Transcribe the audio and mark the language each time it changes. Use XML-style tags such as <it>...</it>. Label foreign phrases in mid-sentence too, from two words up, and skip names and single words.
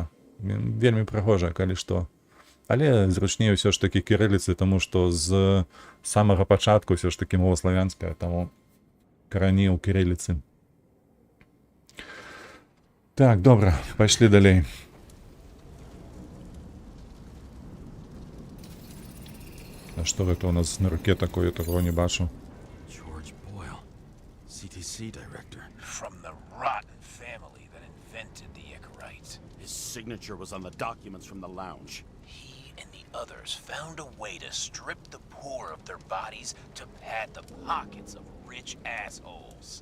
<be>Вельмі прыгожая, калі што. Але зручней ўсё ж такі кірыліцы, таму што з самага пачатку ўсё ж такі мова славянская, таму карані ў кірыліцы. Так, добра, пайшлі далей. А што гэта у нас на руке такое, такого не бачу?</be> <en>George Boyle, CTC director. From the rotten family that invented the Icarite. His signature was on the documents from the lounge. He and the others found a way to strip the poor of their bodies to pad the pockets of rich assholes.</en>